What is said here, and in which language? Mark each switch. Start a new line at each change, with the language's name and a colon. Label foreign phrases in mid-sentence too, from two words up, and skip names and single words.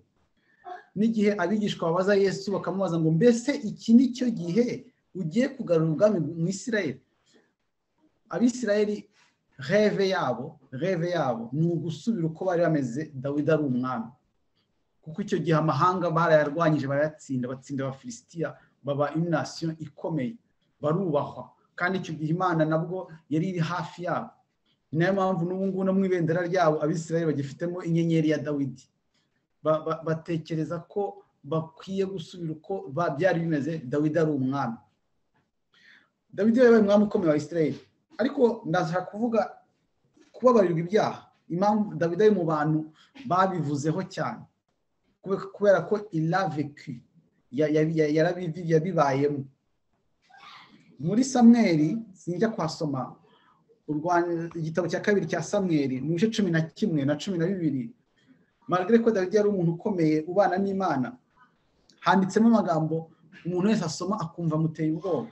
Kinyarwanda: N'igihe abigishwa babaza Yesu bakamubaza ngo mbese iki ni cyo gihe ugiye kugarura ubwami mu Isirayeli? Abisirayeli rêve yabo ni ugusubira uko bari bameze Dawidi ari umwami, kuko icyo gihe amahanga barayarwanyije barayatsinda, batsinda Abafilisitiya, baba
French: une nation
Kinyarwanda: ikomeye, barubahwa, kandi icyo gihe Imana nabwo yari iri hafi yabo. Ni nayo mpamvu n'ubu ngubu no mu ibendera ryabo Abisirayeli bagifitemo inyenyeri ya Dawidi. Batekereza ko bakwiye gusubira uko byari bimeze Dawidi ari umwami. Dawidi yabaye umwami ukomeye wa Isirayeli, ariko ndashaka kuvuga kubabarirwa ibyaha. Impamvu Dawidi ari mu bantu babivuzeho cyane, kubera ko
French: il a vécu,
Kinyarwanda: yabibayemo. Muri Samweli, sinjya kwasoma igitabo cya kabiri cya Samweli mu bice 11 na 12, malgré ko Dawidi yari umuntu ukomeye ubana n'Imana, handitsemo amagambo umuntu wese asoma akumva muteye ubwoba.